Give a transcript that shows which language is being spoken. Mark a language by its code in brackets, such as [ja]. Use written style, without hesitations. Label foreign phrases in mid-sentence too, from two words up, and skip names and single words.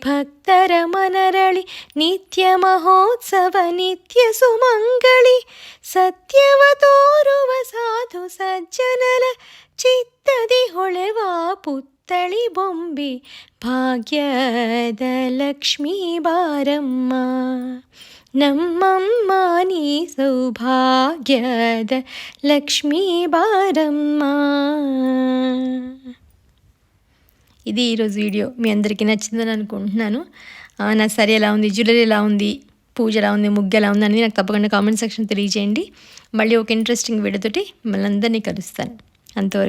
[kn] ಭಕ್ತರ ಮನರಳಿ ನಿತ್ಯ ಮಹೋತ್ಸವ ನಿತ್ಯ ಸುಮಂಗಳಿ ಸತ್ಯವ ತೋರುವ ಸಾಧು ಸಜ್ಜನರ ಚಿತ್ತದಿ ಹೊಳೆವ ಪುತ್ತಳಿ ಬೊಂಬೆ ಭಾಗ್ಯದ ಲಕ್ಷ್ಮೀ ಬಾರಮ್ಮ ನಮ್ಮಮ್ಮ ನೀ ಸೌಭಾಗ್ಯದ ಲಕ್ಷ್ಮೀ బారమ్మ. [te] ఇది ఈరోజు వీడియో మీ అందరికీ నచ్చిందని అనుకుంటున్నాను. నా సరే ఎలా ఉంది, జ్యువెలరీ ఎలా ఉంది, పూజ ఎలా ఉంది, ముగ్గు ఎలా ఉంది అని నాకు తప్పకుండా కామెంట్ సెక్షన్ తెలియజేయండి. మళ్ళీ ఒక ఇంట్రెస్టింగ్ వీడియోతోటి మిమ్మల్ని అందరినీ కలుస్తాను.